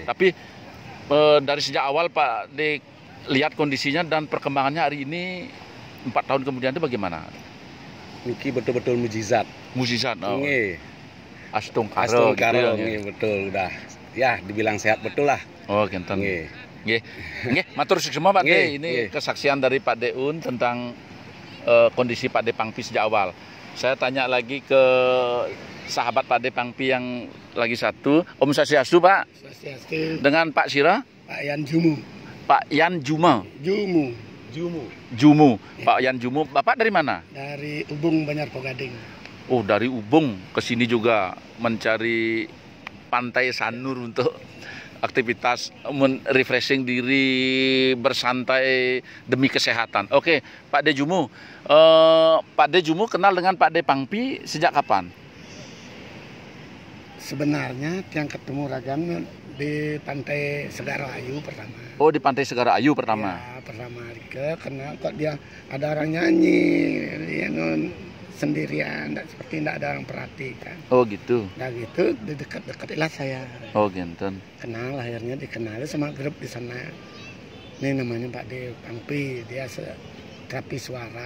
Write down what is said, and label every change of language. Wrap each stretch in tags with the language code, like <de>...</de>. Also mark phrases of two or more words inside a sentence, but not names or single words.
<id>Tapi dari sejak awal Pak D lihat kondisinya dan perkembangannya hari ini 4 tahun kemudian itu bagaimana? Niki betul-betul mujizat. Mujizat. Oh. Nggih. Astungkaro gitu ya. Nggih, betul udah. Ya, dibilang sehat betul lah. Oh, genten. Nggih. Nggih. Nggih,</id> <jv>matur suwun</jv> <id>semua Pak D. Nggih, Ini nggih. kesaksian dari Pak Deun tentang kondisi Pak D Pangpi sejak awal. Saya tanya lagi ke sahabat Pak D Pangpi yang lagi satu.</id> <ban>Om Swastiastu,</ban> <id>Pak. Swastiastu. Dengan Pak Sira? Pak Yan Jumu. Pak Yan Juma. Jumu. Jumu. Pak Yan Jumu. Bapak dari mana? Dari Ubung Banyar Pogading. Oh, dari Ubung ke sini juga mencari pantai Sanur untuk aktivitas refreshing diri, bersantai demi kesehatan. Oke, Pak D Jumu. Pak D Jumu kenal dengan Pak D Pangpi sejak kapan? Sebenarnya yang ketemu Rajang di Pantai Segara Ayu pertama. Oh, di Pantai Segara Ayu pertama. Ya, pertama karena kok dia ada orang nyanyi, dia sendirian, seperti tidak ada orang perhatikan. Oh, gitu. Nah gitu, di dekat-dekatilah saya. Oh, genten. Kenal, akhirnya dikenal sama grup di sana. Ini namanya Pak D Pangpi, dia terapi suara.</id>